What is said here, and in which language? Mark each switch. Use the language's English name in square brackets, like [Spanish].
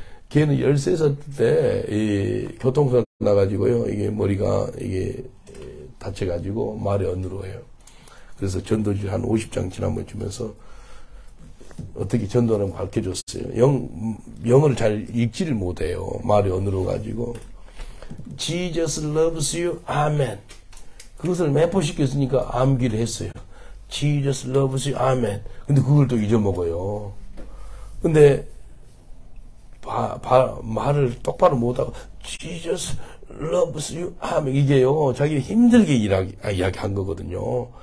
[Korean] 걔는 13살 때 교통사고 나가지고요. 이게 머리가 이게 다쳐가지고 말이 어눌해요. 그래서 전도지 한 50장 지난번 주면서 어떻게 전도하는 거 가르쳐줬어요. 영어를 잘 읽지를 못해요. 말이 어눌해가지고 [English] Jesus loves you. [Korean] 아멘. 그것을 매포시켰으니까 암기를 했어요. [English] Jesus loves you. 아멘. [Korean] 근데 그걸 또 잊어먹어요. 근데 말을 똑바로 못하고 [English] Jesus loves you. [Korean] 아멘. 이게요, 자기 힘들게 이야기한 거거든요.